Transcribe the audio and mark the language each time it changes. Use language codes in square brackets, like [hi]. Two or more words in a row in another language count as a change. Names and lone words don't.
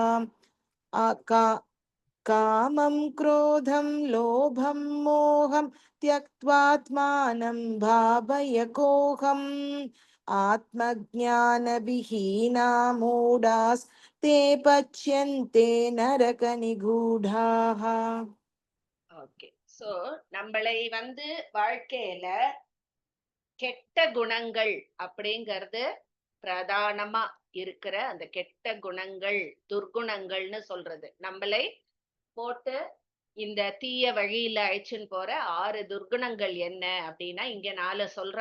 [sa] कामं क्रोधं लोभं मोहं त्यक्त्वात्मानं भावय कोऽहम्. आत्मज्ञानविहीना मूढास्ते पच्यन्ते नरकनिगूढाः. [ta] ஓகே. சோ நம்மளை வாழ்க்கையில கெட்ட குணங்கள் அப்படிங்கிறது பிரதானமா இருக்கிற அந்த கெட்ட குணங்கள், துர்குணங்கள்னு சொல்றது, நம்மளை போட்டு இந்த தீய வழியில அழைச்சுன்னு போற 6 துர்குணங்கள் என்ன அப்படின்னா இங்க 4 சொல்றா.